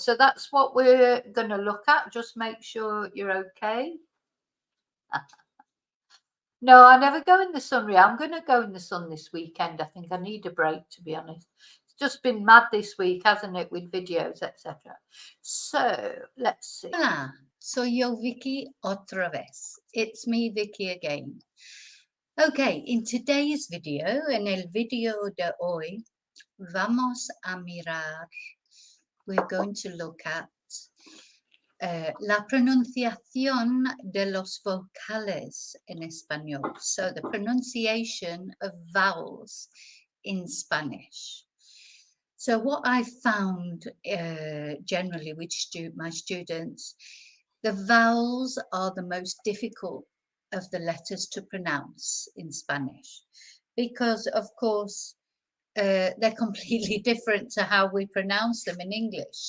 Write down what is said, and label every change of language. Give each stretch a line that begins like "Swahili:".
English: So that's what we're going to look at. Just make sure you're okay. No, I never go in the sun, Ria. I'm going to go in the sun this weekend. I think I need a break, to be honest. It's just been mad this week, hasn't it, with videos, etc. So, let's see.
Spanish: Hola, soy yo, Vicky, otra vez.
English: It's me, Vicky, again. Okay, in today's video,
Spanish: en el video de hoy, vamos a mirar,
English: we're going to look at
Spanish: la pronunciación de los vocales en español.
English: So the pronunciation of vowels in Spanish. So what I found generally with my students, the vowels are the most difficult of the letters to pronounce in Spanish because, of course, they're completely different to how we pronounce them in English.